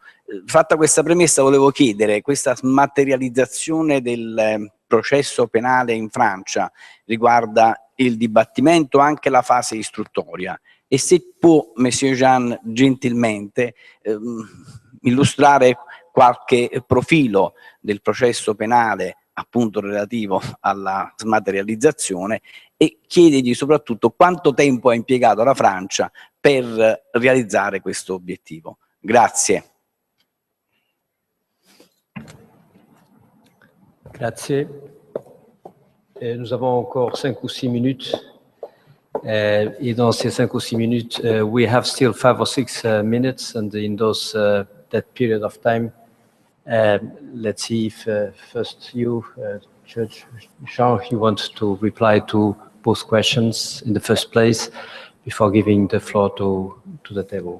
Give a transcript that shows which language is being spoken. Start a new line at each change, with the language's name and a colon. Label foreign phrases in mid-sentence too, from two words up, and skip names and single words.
Italian: Fatta questa premessa volevo chiedere, questa smaterializzazione del processo penale in Francia riguarda il dibattimento, anche la fase istruttoria, e se può Messie Jean gentilmente illustrare qualche profilo del processo penale appunto relativo alla smaterializzazione e chiedergli soprattutto quanto tempo ha impiegato la Francia per realizzare questo obiettivo. Grazie. Grazie.
French: Nous avons encore 5 ou 6 minutes. Et dans ces 5 ou 6 minutes,
English: we have still 5 or 6 minutes, and in those that period of time, let's see if first you, Judge Jean, you want to reply to both questions in the first place before giving the floor to the table.